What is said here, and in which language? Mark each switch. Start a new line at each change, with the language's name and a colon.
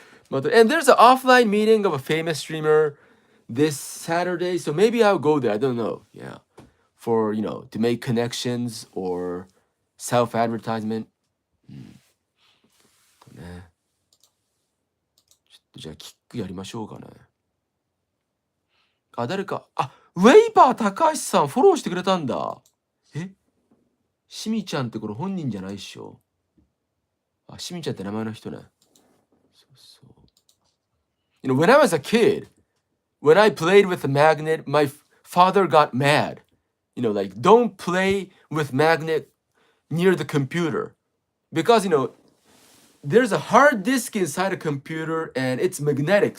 English: And there's an offline meeting of a famous streamer this Saturday, so maybe I'll go there. I don't know. Yeah, for to make connections or self-advertisement.
Japanese: ね。じゃあキックやりましょうかね。誰か、ウェイパー高橋さんフォローしてくれたんだ。しみちゃんってこれ本人じゃないっしょ。しみちゃんって名前の人ね。そう。
English: when I was a kid, when I played with a magnet, my father got mad. Like, don't play with magnet near the computer. Because, there's a hard disk inside a computer and it's magnetic.